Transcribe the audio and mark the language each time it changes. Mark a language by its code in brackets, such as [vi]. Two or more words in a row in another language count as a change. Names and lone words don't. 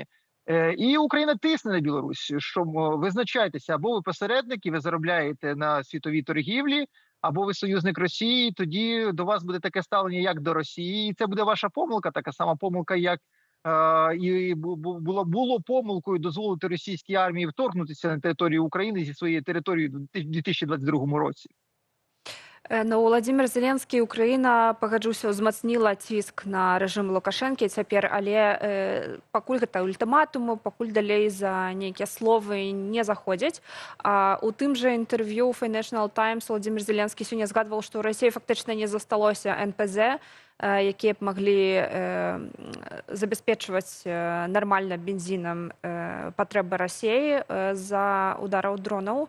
[uk] І Україна тисне на Білорусь, що визначайтеся, або ви посередники, ви заробляєте на світовій торгівлі, або ви союзник Росії, тоді до вас буде таке ставлення, як до Росії. І це буде ваша помилка, така сама помилка, як і було помилкою дозволити російській армії вторгнутися на територію України зі своєї території у 2022 році. [be] Ну, Владимир Зеленскі, Україна, пагаджуся, узмацніла ціск на рэжым Лукашэнкі цяпер, але пакуль гэта ультыматумы, пакуль далей за нейкія словы не заходзяць. У тым жа інтэрв'ю Financial Times Владимир Зеленскі сёння згадваў, што ў Расіі фактычна не засталося НПЗ, якія б маглі забяспечваць нармальна бензінам патрэбы Расіі за удараў дронаў.